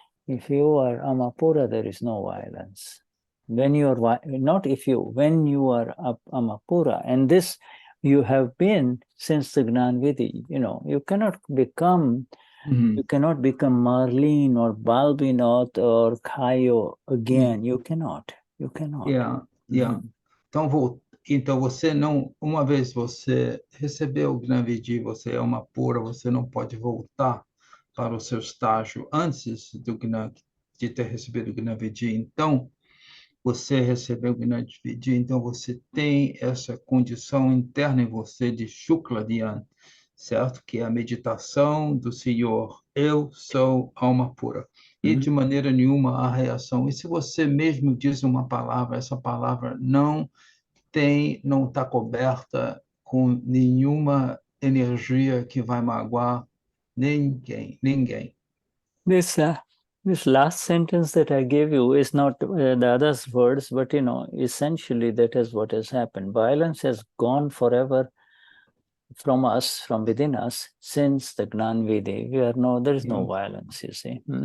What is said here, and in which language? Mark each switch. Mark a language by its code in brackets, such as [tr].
[en] If you are Amapura, there is no violence. When you are, when you are Amapura, and this you have been since the Gnan Vidhi, you cannot become Marlene or Balbinot or Kaio again. You cannot. Yeah. [pt] Então, você não, uma vez você recebeu o Gnan Vidhi, você é uma pura, você não pode voltar para o seu estágio antes de ter recebido o Gnan Vidhi. Então, você recebeu o Gnani Purush, então você tem essa condição interna em você de Shukla Dhyan, certo? Que é a meditação do Senhor, eu sou alma pura. E de maneira nenhuma há reação. E se você mesmo diz uma palavra, essa palavra não está coberta com nenhuma energia que vai magoar ninguém. [en] This last sentence that I gave you is not the other's words, but essentially that is what has happened. Violence has gone forever from us, from within us, since the Gnan Vidhi. There is no violence, you see.